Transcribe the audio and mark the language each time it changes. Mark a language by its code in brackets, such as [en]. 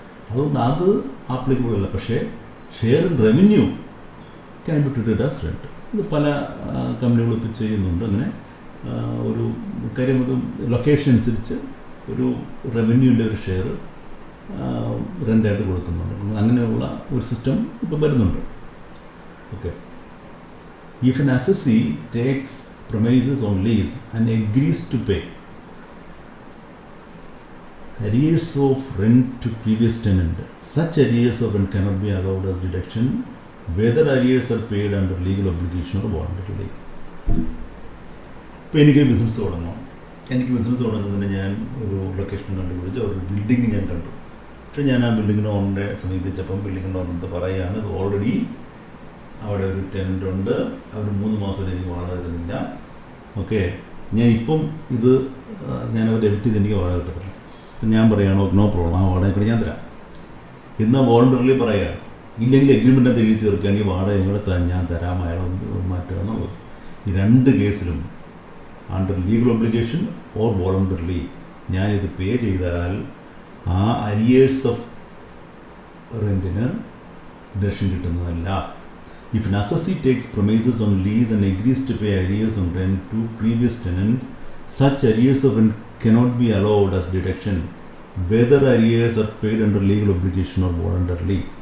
[ml] അതുകൊണ്ട് അത് ആപ്ലിക്കബിൾ അല്ല. പക്ഷേ [en] Share in revenue can be treated as rent. [ml] ഇത് പല കമ്പനികളും ഇപ്പോൾ ചെയ്യുന്നുണ്ട്. അങ്ങനെ ഒരു കാര്യം, അത് ലൊക്കേഷൻ അനുസരിച്ച് ഒരു റവന്യൂവിൻ്റെ ഒരു ഷെയർ റെൻ്റായിട്ട് കൊടുക്കുന്നുണ്ട്. അങ്ങനെയുള്ള ഒരു സിസ്റ്റം ഇപ്പോൾ വരുന്നുണ്ട്. Okay. [en] If an assessee takes premises on lease and agrees to pay arrears of rent to previous tenant, such arrears of rent cannot be allowed as deduction whether arrears are paid under legal obligation or voluntarily. [ml] ഇപ്പോൾ എനിക്ക് business തുടങ്ങുന്നതിന് ഞാൻ ഒരു location കണ്ടുപിടിച്ച് ഒരു building ഞാൻ കണ്ടു. പക്ഷേ ഞാൻ ആ ബിൽഡിങ്ങിന് ഓണറെ സമീപിച്ചപ്പം ബിൽഡിങ്ങിൻ്റെ ഓണർ പറയുകയാണ്, ഇത് ഓൾറെഡി അവിടെ ഒരു ടെനൻ്റ് ഉണ്ട്, അവർ 3 മാസം എനിക്ക് വാടക തരുന്നില്ല. ഓക്കെ. ഞാനിപ്പം ഇത് അവർ ഡെബിറ്റ് ചെയ്ത് എനിക്ക് വാടക കിട്ടത്തില്ല. അപ്പം ഞാൻ പറയുകയാണോ [en] no problem, [ml] ആ വാടക കൂടി ഞാൻ തരാം. ഇന്ന് വോളണ്ടറിലി പറയുകയാണ്. ഇല്ലെങ്കിൽ എഗ്രിമെൻറ്റ് എഴുതി ചേർക്കുകയാണെങ്കിൽ വാടക ഞങ്ങൾ ഞാൻ തരാം, അയാൾ മാറ്റുക എന്നുള്ളത്. ഈ 2 കേസിലും [en] under legal obligation or voluntarily [ml] ഞാനിത് പേ ചെയ്താൽ ആ അരിയേഴ്സ് ഓഫ് റെൻറ്റിന് deduction കിട്ടുന്നതല്ല. [en] If an assessee takes premises on lease and agrees to pay arrears on rent to previous tenant, such arrears of rent cannot be allowed as deduction, whether arrears are paid under legal obligation or voluntarily.